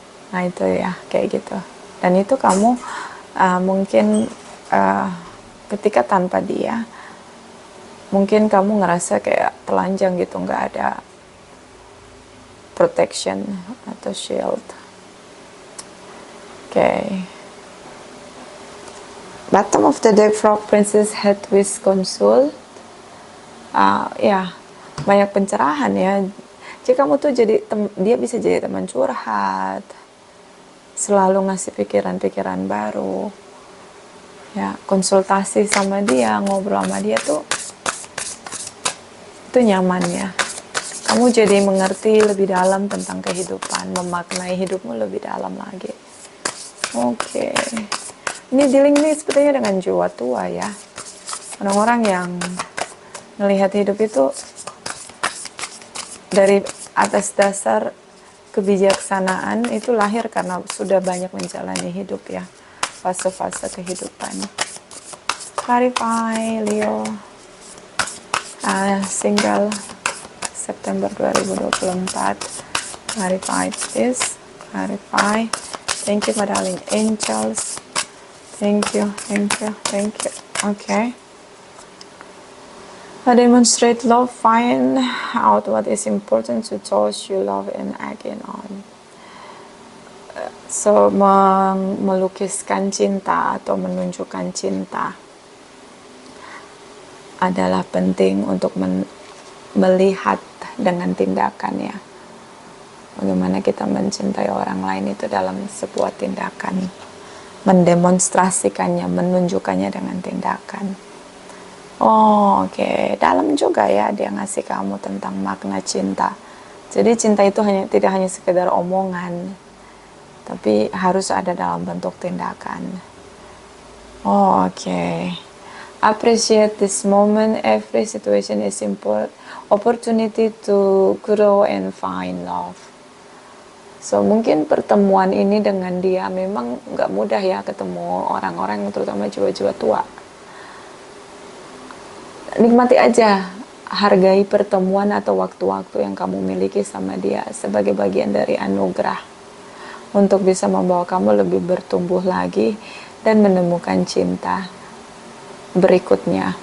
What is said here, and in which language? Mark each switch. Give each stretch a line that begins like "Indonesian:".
Indonesian: Nah itu ya, kayak gitu. Dan itu kamu mungkin ketika tanpa dia, mungkin kamu ngerasa kayak telanjang gitu, nggak ada protection atau shield.
English: Okay. Bottom of the deck, Frog Princess head with consult.
Indonesian: Ya, banyak pencerahan ya. Jadi kamu tuh jadi dia bisa jadi teman curhat, selalu ngasih pikiran-pikiran baru. Ya, konsultasi sama dia, ngobrol sama dia tuh itu nyaman ya. Kamu jadi mengerti lebih dalam tentang kehidupan, memaknai hidupmu lebih dalam lagi. Oke. Ini dealing ini sepertinya dengan jiwa tua ya. Orang-orang yang melihat hidup itu dari atas dasar kebijaksanaan, itu lahir karena sudah banyak menjalani hidup ya, fase-fase kehidupan.
English: Clarify Leo, single September 2024. Clarify this, clarify. Thank you, my darling angels. Thank you, thank you, thank you. Okay. Demonstrate love, find out what is important to those you love and again on.
Indonesian: So, melukiskan cinta atau menunjukkan cinta adalah penting untuk melihat dengan tindakan ya. Bagaimana kita mencintai orang lain itu dalam sebuah tindakan. Mendemonstrasikannya, menunjukkannya dengan tindakan. Oh, oke. Dalam juga ya dia ngasih kamu tentang makna cinta. Jadi cinta itu tidak hanya sekedar omongan, tapi harus ada dalam bentuk tindakan.
English: Oh, oke. Appreciate this moment. Every situation is important. Opportunity to grow and find love.
Indonesian: So mungkin pertemuan ini dengan dia memang nggak mudah ya, ketemu orang-orang terutama jiwa-jiwa tua. Nikmati aja, hargai pertemuan atau waktu-waktu yang kamu miliki sama dia sebagai bagian dari anugerah untuk bisa membawa kamu lebih bertumbuh lagi dan menemukan cinta berikutnya.